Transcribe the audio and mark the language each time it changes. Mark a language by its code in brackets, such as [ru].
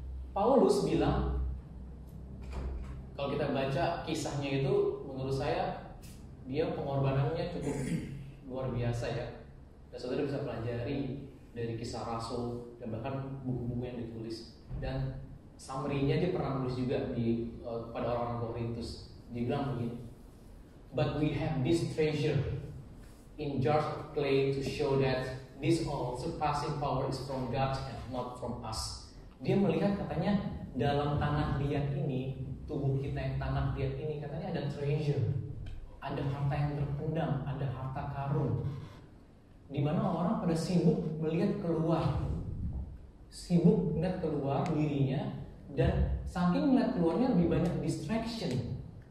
[id] Paulus bilang, kalau kita baca kisahnya itu, menurut saya dia pengorbanannya cukup luar biasa ya. Dan saudara bisa pelajari dari kisah Rasul dan bahkan buku-buku yang ditulis. Dan summary-nya dia pernah nulis juga pada orang-orang Korintus. Dia bilang begini, [en] but we have this treasure in jars of clay to show that this all surpassing power is from God and not from us. [id] Dia melihat katanya dalam tanah liat ini, tubuh kita yang tanah liat ini, katanya ada treasure, ada harta yang terpendam, ada harta karun. Di mana orang pada sibuk melihat keluar, sibuk melihat keluar dirinya, dan saking melihat keluarnya lebih banyak distraction.